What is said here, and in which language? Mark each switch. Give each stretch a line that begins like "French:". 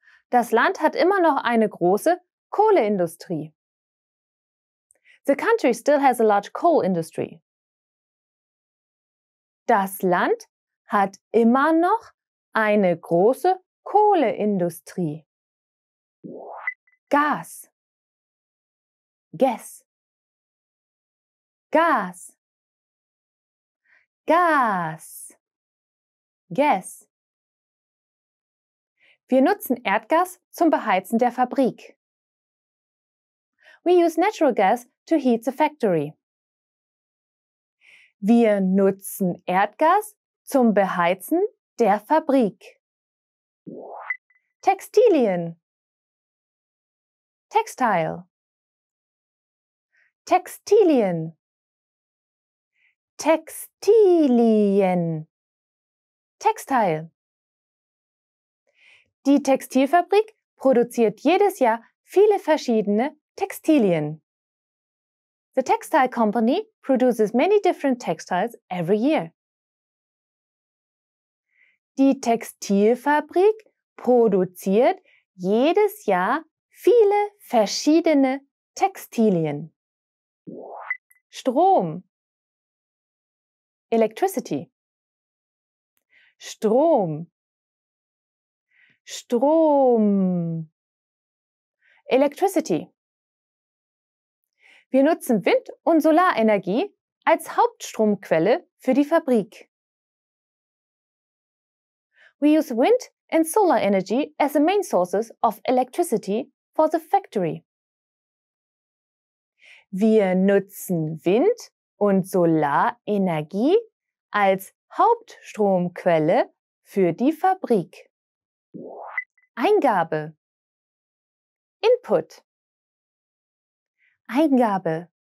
German: Das Land hat immer noch eine große Kohleindustrie.
English: The country still has a large coal industry.
German: Das Land hat immer noch eine große Kohleindustrie. Gas. Gas. Gas. Gas. Gas. Wir nutzen Erdgas zum Beheizen der Fabrik.
English: We use natural gas to heat the factory.
German: Wir nutzen Erdgas zum Beheizen der Fabrik. Textilien. Textile. Textilien. Textilien. Textile. Die Textilfabrik produziert jedes Jahr viele verschiedene Textilien.
English: The textile company produces many different textiles every year.
German: Die Textilfabrik produziert jedes Jahr viele verschiedene Textilien. Strom. Electricity. Strom. Strom. Electricity. Wir nutzen Wind- und Solarenergie als Hauptstromquelle für die Fabrik.
English: We use wind and solar energy as the main sources of electricity for the factory.
German: Wir nutzen Wind- und Solarenergie als Hauptstromquelle für die Fabrik. Eingabe. Input. Eingabe.